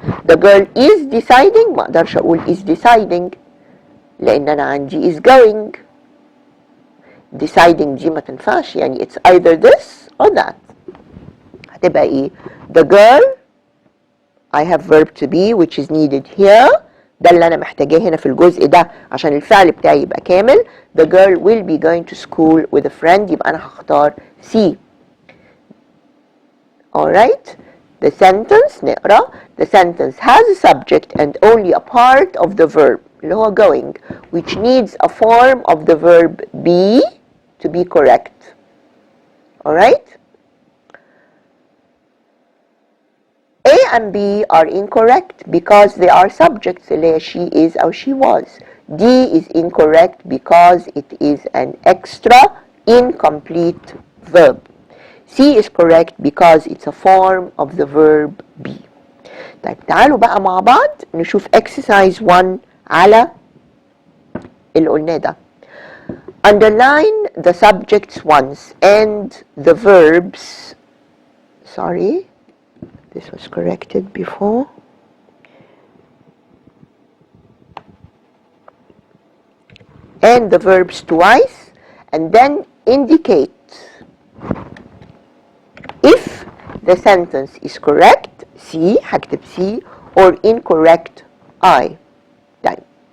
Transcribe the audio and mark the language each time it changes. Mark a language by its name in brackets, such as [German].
[English] The girl is deciding، [Arabic] ما اقدرش اقول [English] is deciding [Arabic] لان انا عندي [English] is going. deciding [Arabic] دي ما تنفعش، يعني [English] it's either this or that. [Arabic] هتبقى ايه؟ [English] the girl، I have verb to be which is needed here. [Arabic] ده اللي انا محتاجاه هنا في الجزء ده عشان الفعل بتاعي يبقى كامل. [English] The girl will be going to school with a friend، [Arabic] يبقى انا هختار [English] C. Alright, the sentence [Arabic] نقرا. [English] The sentence has a subject and only a part of the verb [Arabic] اللي هو [English] going, which needs a form of the verb be to be correct. Alright? A and B are incorrect because they are subjects [Arabic] اللي هي [English] she is [Arabic] أو [English] she was. D is incorrect because it is an extra incomplete verb. C is correct because it's a form of the verb be. [Arabic] طيب تعالوا بقى مع بعض نشوف [English] exercise 1 [Arabic] على اللي قلناه ده. [English] Underline the subjects once and the verbs. Sorry, this was corrected before. And the verbs twice, and then indicate if the sentence is correct C، [Arabic] هكتب C، [English] or incorrect I. [Arabic] طيب.